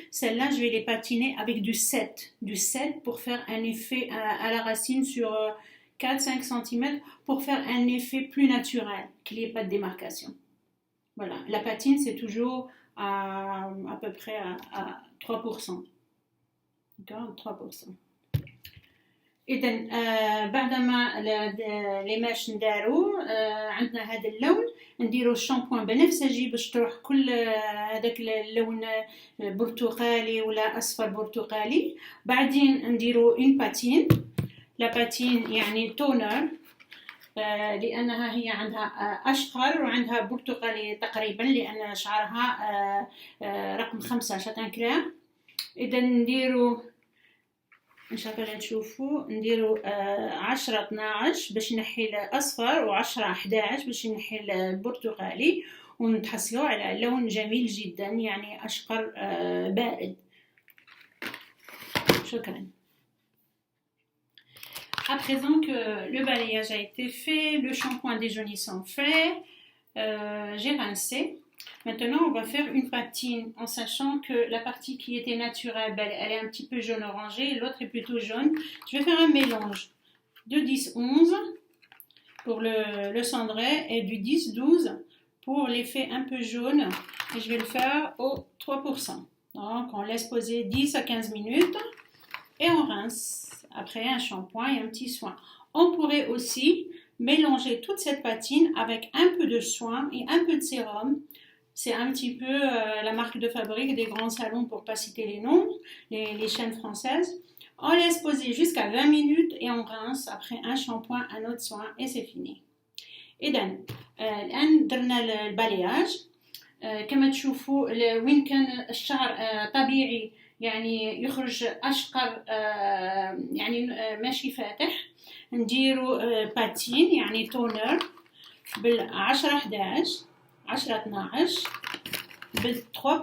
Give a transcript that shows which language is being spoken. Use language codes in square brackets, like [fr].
[fr] Celles-là, je vais les patiner avec du 7 pour faire un effet à la racine sur 4-5 cm pour faire un effet plus naturel, qu'il n'y ait pas de démarcation. Voilà, la patine c'est toujours à peu près à 3%. D'accord, 3%. [ar] إذا بعدما القماش ندارو عندنا هذا اللون نديرو الشامبوان بنفسجي باش تروح كل هذاك اللون برتقالي ولا أصفر برتقالي. بعدين نديرو اون باتين، لا باتين يعني تونر لأنها هي عندها أشقر وعندها برتقالي تقريبا لأن شعرها رقم 5 شاتان كريم. إذا نديرو ان شاء الله تشوفوا نديرو 10 12 باش نحي الاصفر و10 11 باش نحي البرتقالي ونتحصلوا على لون جميل جدا يعني اشقر بارد. شكرا. [fr] À présent que le balayage a été fait, le shampoing déjaunissant fait, j'ai rincé. Maintenant, on va faire une patine en sachant que la partie qui était naturelle, elle est un petit peu jaune-orangé, l'autre est plutôt jaune. Je vais faire un mélange de 10-11 pour le cendré et du 10-12 pour l'effet un peu jaune. Et je vais le faire au 3%. Donc, on laisse poser 10 à 15 minutes et on rince. Après, un shampoing et un petit soin. On pourrait aussi mélanger toute cette patine avec un peu de soin et un peu de sérum. C'est un petit peu la marque de fabrique des grands salons, pour ne pas citer les noms, les chaînes françaises. On laisse poser jusqu'à 20 minutes et on rince. Après un shampoing, un autre soin et c'est fini. [ar] إذن الآن درنا البالياج. كما تشوفوا وين كان الشعر طبيعي يعني يخرج أشقر يعني ماشي فاتح نديرو باتين يعني تونر بال10 11 10 12 بال 3%.